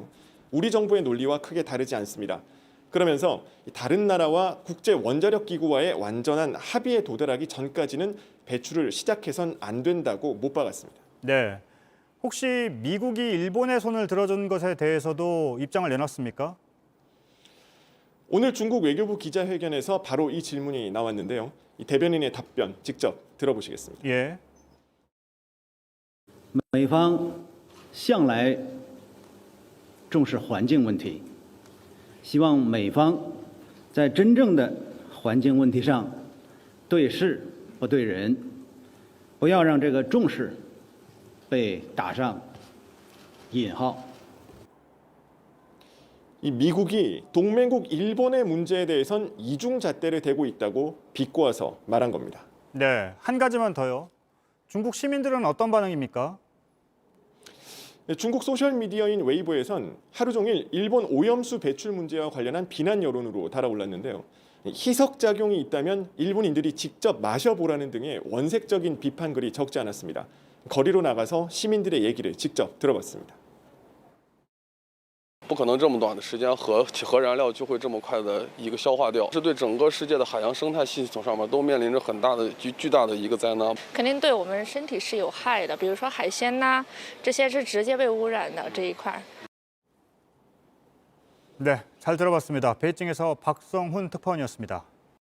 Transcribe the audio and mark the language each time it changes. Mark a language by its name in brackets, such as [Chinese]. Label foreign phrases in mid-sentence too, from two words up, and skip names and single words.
[Korean] 우리 정부의 논리와 크게 다르지 않습니다. 그러면서 다른 나라와 국제 원자력 기구와의 완전한 합의에 도달하기 전까지는 배출을 시작해선 안 된다고 못 박았습니다. 네, 혹시 미국이 일본의 손을 들어준 것에 대해서도 입장을 내놨습니까? 오늘 중국 외교부 기자회견에서 바로 이 질문이 나왔는데요. 이 대변인의 답변 직접 들어보시겠습니다. 예. [Chinese] 美方向来重视环境问题，希望美方在真正的环境问题上对事不对人，不要让这个重视被打上引号。 [Korean] 이 미국이 동맹국 일본의 문제에 대해선 이중잣대를 대고 있다고 비꼬아서 말한 겁니다. 네, 한 가지만 더요. 중국 시민들은 어떤 반응입니까? 중국 소셜미디어인 웨이보에선 하루 종일 일본 오염수 배출 문제와 관련한 비난 여론으로 달아올랐는데요. 희석작용이 있다면 일본인들이 직접 마셔보라는 등의 원색적인 비판글이 적지 않았습니다. 거리로 나가서 시민들의 얘기를 직접 들어봤습니다. [Chinese] 不可能这么短的时间核燃料就会这么快的一个消化掉，这对整个世界的海洋生态系统上面都面临着很大的巨大的一个灾难。肯定对我们身体是有害的，比如说海鲜呐，这些是直接被污染的这一块。 [Korean] 네, 잘 들어봤습니다. 베이징에서 박성훈 특파원이었습니다.